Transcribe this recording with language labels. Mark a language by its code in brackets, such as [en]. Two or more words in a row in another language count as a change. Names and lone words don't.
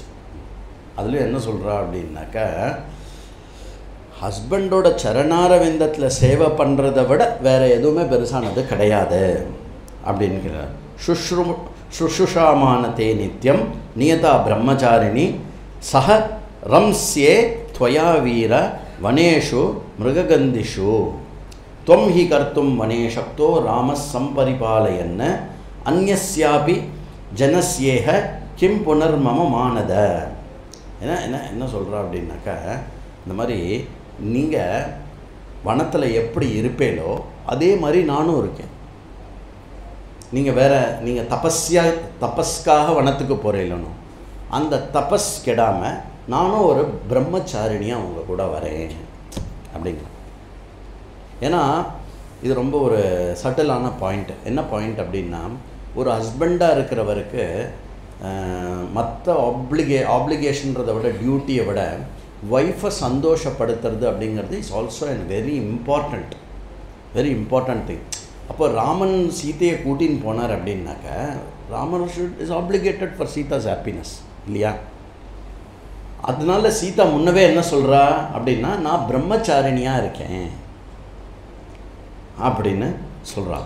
[ta] அதில் என்ன சொல்கிறா அப்படின்னாக்கா, ஹஸ்பண்டோட சரணாரவிந்தத்தில் சேவை பண்ணுறதை விட வேறு எதுவுமே பெருசானது கிடையாது அப்படின்கிறார். [sa] சுஷ்ருஷாமானதே நித்யம் நியதா பிரம்மச்சாரிணி சஹ ரம்ஸ்யே त्वया वीर वनेषु मृगगन्धिषु त्वं हि कर्तुं वने शक्तो रामः सम्परिपालयन् अन्यस्यापि ஜனஸ்யேஹ கிம் புனர்மம மானத. [ta] என்ன என்ன என்ன சொல்கிறா அப்படின்னாக்கா, இந்த மாதிரி நீங்கள் வனத்தில் எப்படி இருப்பேனோ அதே மாதிரி நானும் இருக்கேன். நீங்கள் தபஸ்க்காக வனத்துக்கு போகிறீங்களோ அந்த தபஸ் கெடாமல் நானும் ஒரு பிரம்மச்சாரிணியாக அவங்க கூட வரேன் அப்படிங்க. ஏன்னா இது ரொம்ப ஒரு சட்டிலான பாயிண்ட். என்ன பாயிண்ட் அப்படின்னா, ஒரு ஹஸ்பண்டாக இருக்கிறவருக்கு மற்ற ஆப்ளிகேஷன்றதை விட, டியூட்டியை விட ஒய்ஃபை சந்தோஷப்படுத்துறது அப்படிங்கிறது [en] is also an very important thing. [ta] அப்போ ராமன் சீதையை கூட்டின்னு போனார் அப்படின்னாக்க, ராமன் [en] is obligated for Sita's happiness [ta] இல்லையா? அதனால சீதா முன்னவே என்ன சொல்கிறா அப்படின்னா, நான் பிரம்மச்சாரிணியாக இருக்கேன் அப்படின்னு சொல்கிறா.